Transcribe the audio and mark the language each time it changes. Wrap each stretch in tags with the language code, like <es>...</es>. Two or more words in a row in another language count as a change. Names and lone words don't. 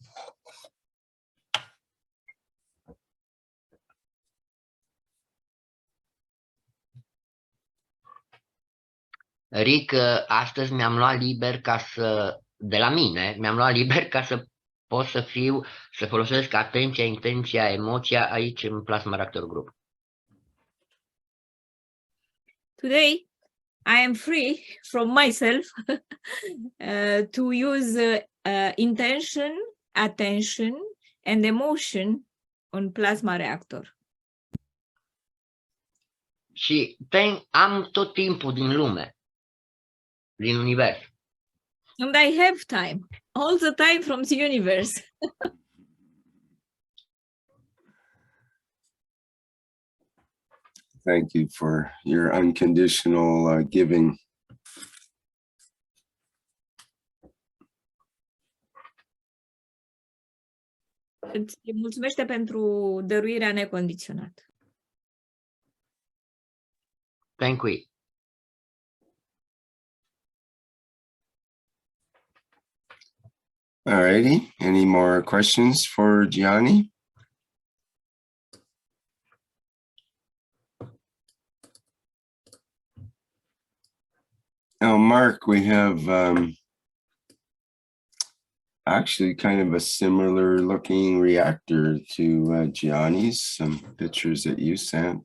<ro>Ric, astăzi mi-am luat liber de la mine, mi-am luat liber ca să pot să folosesc atenția, intenția, emoția aici în Plasma Reactor Group.</ro> <en>Today, I am free from myself to use intention, attention, and emotion on Plasma Reactor.</en> <ro>Și am tot timpul din lume, din univers.</ro> <en>And I have time, all the time from the universe. Thank you for your unconditional giving.</en> <ro>Îți mulțumește pentru dăruirea necondiționată.</ro> <en>Thank you. All righty. Any more questions for Giani? Now, Mark, we have actually kind of a similar looking reactor to Giani's, some pictures that you sent.</en>